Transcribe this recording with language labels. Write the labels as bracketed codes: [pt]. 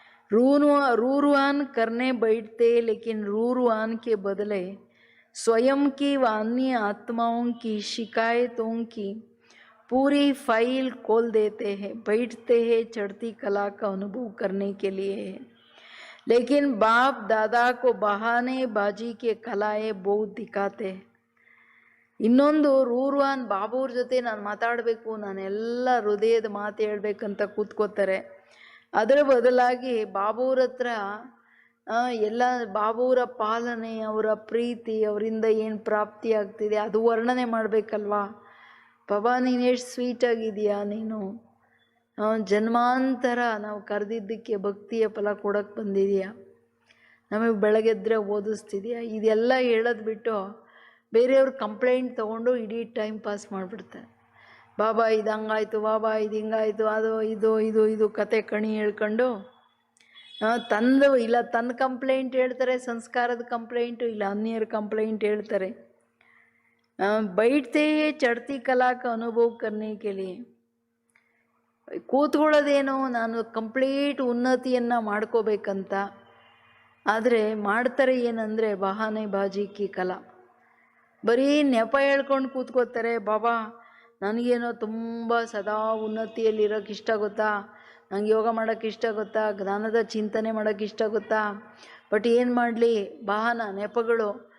[hi] रूरुआन करने बैठते, लेकिन रूरुआन के बदले स्वयं की व अन्य आत्माओं की शिकायतों की पूरी फाइल खोल देते हैं, बैठते हैं चढ़ती कला का अनुभव करने के लिए, लेकिन बाप दादा को बहाने बाजी के कलाएं बहुत दिखाते हैं. [kn] ಇನ್ನೊಂದು ರೂರುವಾನ್ ಬಾಬೂರ್ ಜೊತೆ ನಾನು ಮಾತಾಡಬೇಕು, ನಾನೆಲ್ಲ ಹೃದಯದ ಮಾತು ಹೇಳ್ಬೇಕಂತ ಕೂತ್ಕೋತಾರೆ. ಅದರ ಬದಲಾಗಿ ಬಾಬೂರ ಹತ್ರ ಎಲ್ಲ ಬಾಬೂರ ಪಾಲನೆ, ಅವರ ಪ್ರೀತಿ, ಅವರಿಂದ ಏನು ಪ್ರಾಪ್ತಿ ಆಗ್ತಿದೆ ಅದು ವರ್ಣನೆ ಮಾಡಬೇಕಲ್ವಾ? ಬಾಬಾ ನೀನು ಎಷ್ಟು ಸ್ವೀಟಾಗಿದೆಯಾ ನೀನು, ಜನ್ಮಾಂತರ ನಾವು ಕರೆದಿದ್ದಕ್ಕೆ ಭಕ್ತಿಯ ಫಲ ಕೊಡೋಕ್ಕೆ ಬಂದಿದೆಯಾ, ನಮಗೆ ಬೆಳಗ್ಗೆದ್ರೆ ಓದಿಸ್ತಿದೆಯಾ. ಇದೆಲ್ಲ ಹೇಳೋದು ಬಿಟ್ಟು ಬೇರೆಯವ್ರ ಕಂಪ್ಲೇಂಟ್ ತೊಗೊಂಡು ಇಡೀ ಟೈಮ್ ಪಾಸ್ ಮಾಡಿಬಿಡ್ತಾರೆ. ಬಾಬಾ ಇದು ಹಂಗಾಯ್ತು, ಬಾಬಾ ಇದು ಹಿಂಗಾಯ್ತು, ಅದು ಇದು ಇದು ಇದು ಕತೆ ಕಣಿ ಹೇಳ್ಕೊಂಡು ತಂದು ಇಲ್ಲ ತನ್ನ ಕಂಪ್ಲೇಂಟ್ ಹೇಳ್ತಾರೆ, ಸಂಸ್ಕಾರದ ಕಂಪ್ಲೇಂಟು, ಇಲ್ಲ ಅನ್ಯರ ಕಂಪ್ಲೇಂಟ್ ಹೇಳ್ತಾರೆ. [hi] बैठते हैं चढ़ती कला का अनुभव करने के लिए. [kn] ಕೂತ್ಕೊಳ್ಳೋದೇನೋ ನಾನು ಕಂಪ್ಲೀಟ್ ಉನ್ನತಿಯನ್ನು ಮಾಡ್ಕೋಬೇಕಂತ, ಆದರೆ ಮಾಡ್ತಾರೆ ಏನಂದರೆ [hi] ಬಹಾನೆ ಬಾಜಿಕಿ ಕಲಾ. [kn] ಬರೀ ನೆಪ ಹೇಳ್ಕೊಂಡು ಕೂತ್ಕೋತಾರೆ. ಬಾಬಾ ನನಗೇನೋ ತುಂಬ ಸದಾ ಉನ್ನತಿಯಲ್ಲಿರೋಕ್ಕೆ ಇಷ್ಟ ಗೊತ್ತಾ, ನಂಗೆ ಯೋಗ ಮಾಡೋಕ್ಕೆ ಇಷ್ಟ ಗೊತ್ತಾ, ಜ್ಞಾನದ ಚಿಂತನೆ ಮಾಡೋಕ್ಕೆ ಇಷ್ಟ ಗೊತ್ತಾ, ಬಟ್ ಏನು ಮಾಡಲಿ ಬಹಾನ ನೆಪಗಳು.